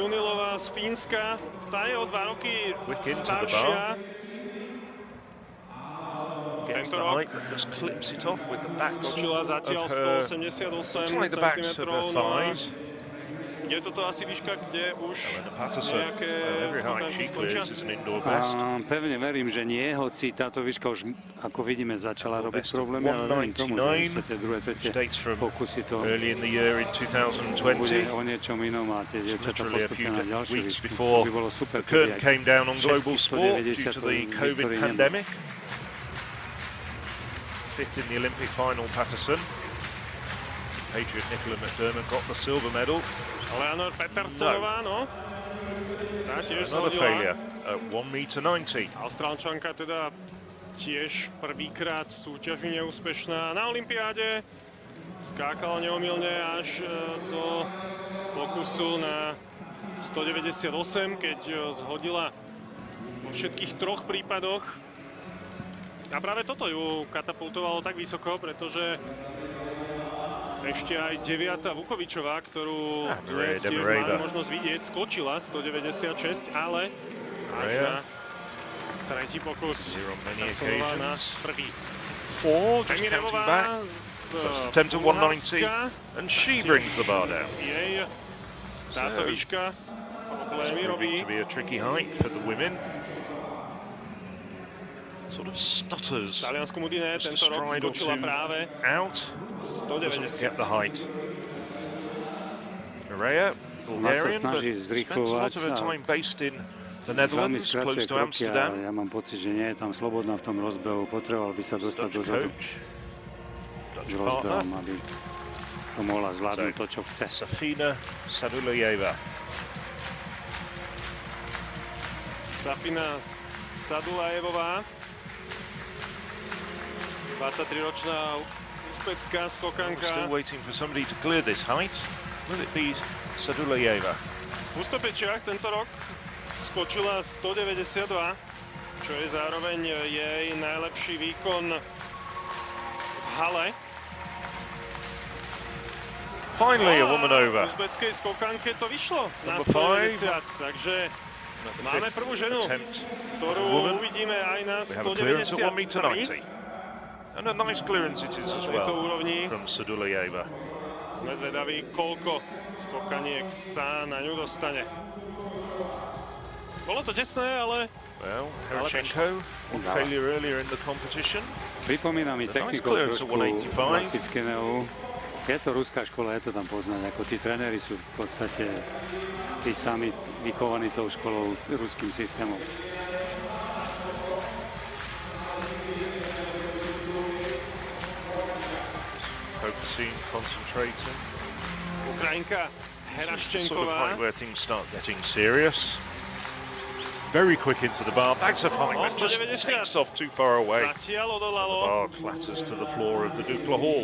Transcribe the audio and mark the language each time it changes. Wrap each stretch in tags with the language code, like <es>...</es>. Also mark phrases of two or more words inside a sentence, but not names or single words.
<en>Quick into the bar. Gets the height, but just clips it off with the backs of her, looks like the backs of her thighs. Elena Patterson, every height she clears is an indoor best.</en> <sk>Pevne verím, že nie, hoci táto výška už, ako vidíme, začala robiť problémy, ale verím tomu, že sa tie druhé, tretie pokusy to</sk> <en>early in the year in 2020.</en> <sk>Bude o niečom inom a tie dievčatá postupne na ďalšie výšky. To by bolo super,</sk> <en>the curtain came down on global sport due to the COVID pandemic. 5th in the Olympic final, Patterson. Patriot Nicola McDermott got the silver medal. Another failure at 1,90 m.</en> <sk>Austrálčanka teda tiež prvýkrát v súťaži neúspešná na olympiáde. Skákala neomylne až do pokusu na 198, keď zhodila vo všetkých 3 prípadoch. A práve toto ju katapultovalo tak vysoko, pretože ešte aj 9. Vukovičová, ktorú dnes tiež máme možnosť vidieť, skočila 196, ale až na tretí pokus presunula na prvý. Emirová z Bulharska,</sk> <en>and she brings the bar down.</en> <sk>Jej táto výška problémy robí.</sk> <en>To be a tricky height for the women. Sort of stutters.</en> <sk>Taliansku Mudine tento rok skočila práve</sk> <en>out. 190. Get the height. Mireia, Bulgarian, but spent a lot of her time based in the Netherlands, close to Amsterdam.</en> <sk>Ja mám pocit, že nie je tam slobodná v tom rozbehu. Potreboval by sa dostať dozadu s rozbehom, aby to mohla zvládnuť to, čo chce.</sk> <en>Safina Sadulajeva.</en> <sk>Safina Sadulajevová, 23-ročná uzbecká skokanka.</sk> <en>Still waiting for somebody to clear this height. Will it be Sadulajeva?</en> <sk>V Ústopečiach tento rok skočila 192, čo je zároveň jej najlepší výkon v hale.</sk> <en>Finally a woman over.</en> <sk>V uzbeckej skokanke to vyšlo na 190, takže máme prvú ženu, ktorú uvidíme aj na 193.</sk> <en>And a nice clearance it is as well from Sadulajeva.</en> <sk>Sme zvedaví, koľko skokaniek sa na ňu dostane. Bolo to tesné, ale...</sk> <en>Well, Herchenko, failure earlier in the competition.</en> <sk>Pripomína mi techniku trošku klasického. Je to ruská škola, je to tam poznať, ako tí tréneri sú v podstate tí sami vychovaní tou školou, ruským systémom.</sk> <en>Focusing, concentrating.</en> <sk>Ukrajinka Heraščenková.</sk> <en>Sort of point where things start getting serious. Very quick into the bar, bags of height, and just takes off too far away. The bar clatters to the floor of the Dukla Hall.</en>